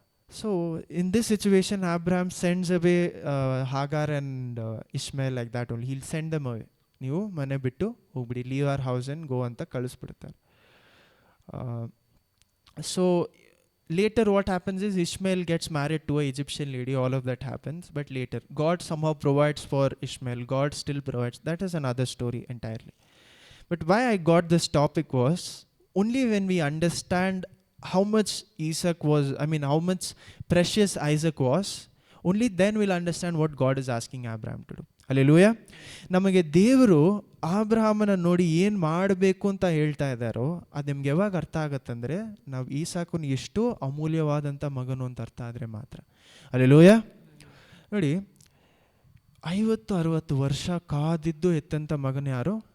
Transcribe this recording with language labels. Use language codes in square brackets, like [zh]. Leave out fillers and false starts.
[en] So in this situation, Abraham sends away Hagar and Ishmael like that only. He'll send them away. [kn] ನೀವು ಮನೆ ಬಿಟ್ಟು ಹೋಗ್ಬಿಡಿ, [en] leave our house and go [kn] ಅಂತ ಕಳಿಸ್ಬಿಡ್ತಾರೆ. [en] So later what happens is Ishmael gets married to an Egyptian lady. All of that happens, but later God somehow provides for Ishmael. God still provides. That is another story entirely. But why I got this topic was, only when we understand how much how much precious Isaac was, only then we'll understand what God is asking Abraham to do. Hallelujah. [kn] ನಮಗೆ ದೇವರು ಆಬ್ರಹಾಮನ ನೋಡಿ ಏನು ಮಾಡಬೇಕು ಅಂತ ಹೇಳ್ತಾ ಇದ್ದಾರೋ ಅದು ನಿಮ್ಗೆ ಯಾವಾಗ ಅರ್ಥ ಆಗತ್ತಂದರೆ, ನಾವು ಈಸಾಕನ ಎಷ್ಟು ಅಮೂಲ್ಯವಾದಂಥ ಮಗನು ಅಂತ ಅರ್ಥ ಆದರೆ ಮಾತ್ರ. ಹಲ್ಲೆಲೂಯಾ. ನೋಡಿ, 50-60 ವರ್ಷ ಕಾದಿದ್ದು ಎತ್ತಂಥ ಮಗನ ಯಾರು?